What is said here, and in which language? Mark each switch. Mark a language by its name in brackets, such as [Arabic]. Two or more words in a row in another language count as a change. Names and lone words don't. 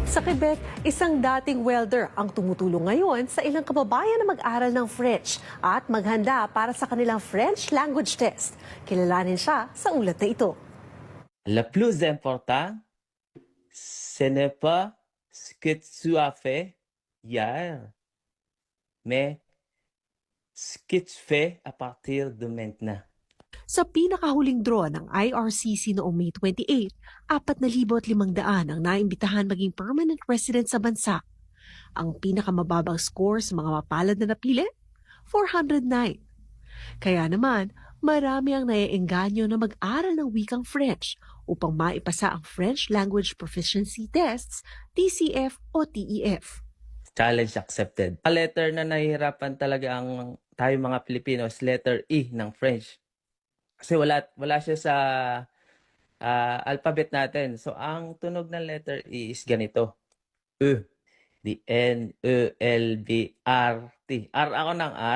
[Filipino] Sa Quebec, isang dating welder ang tumutulong ngayon sa ilang kababayan na mag-aral ng French at maghanda para sa kanilang [English] French language test. [Filipino] Kilalanin siya sa ulat na ito. [French] Le plus important, ce n'est pas ce que tu as fait hier, mais ce que tu fais à partir de maintenant. [Filipino] Sa pinakahuling draw ng IRCC noong May 28, 4,500 ang naimbitahan maging [English] permanent resident [Filipino] sa bansa. Ang pinakamababang score sa mga mapalad na napili, 409. Kaya naman, marami ang naiengganyo na mag-aral ng wikang French upang maipasa ang [English] French Language Proficiency Tests, [Filipino] TCF o TEF. [English] Challenge accepted. [Filipino] A letter na nahihirapan talaga ang tayo mga Pilipinos, letter E ng French. Kasi wala siya sa alphabet natin. So, ang tunog ng letter E is ganito. E. The N, E, L, B, R, T. R ako ng R.